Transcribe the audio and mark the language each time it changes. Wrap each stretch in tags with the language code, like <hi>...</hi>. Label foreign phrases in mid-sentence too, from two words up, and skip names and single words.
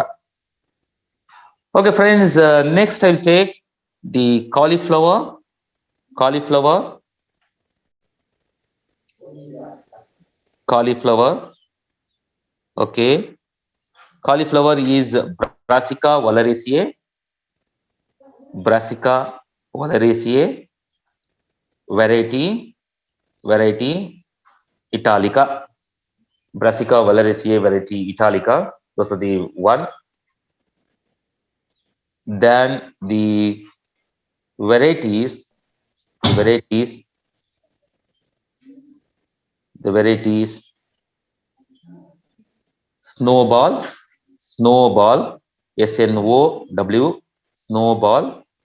<en>Okay, friends, next I'll take the cauliflower. Cauliflower. Okay. Cauliflower is Brassica oleracea. Brassica oleracea. Variety Italica. Brassica oleracea variety Italica. Those are the one. Then the varieties snowball, SNOW, snowball,</en>